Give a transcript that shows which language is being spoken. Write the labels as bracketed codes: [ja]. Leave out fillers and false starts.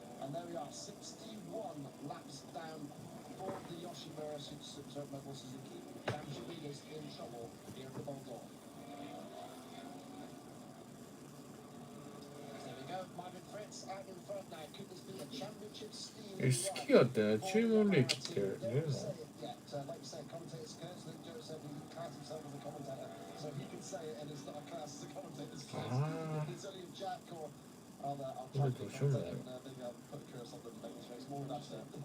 [en] And there we are, 61 laps down for the Yoshimura Mobile Suzuki. Championship leaders in trouble here at the Boldor. There we go, Marvin Fritz out in front now. Could this be a championship steam? [ja] 好き勝手な注文歴って出るの？ [en] Like you say, commentator's curse. I think Joe said he class himself as a commentator, so he can say it, and it's not a class as a commentator's curse. It's only if Jack or I'll try to commentate, and maybe I'll put a curse on them to make this race more nicer.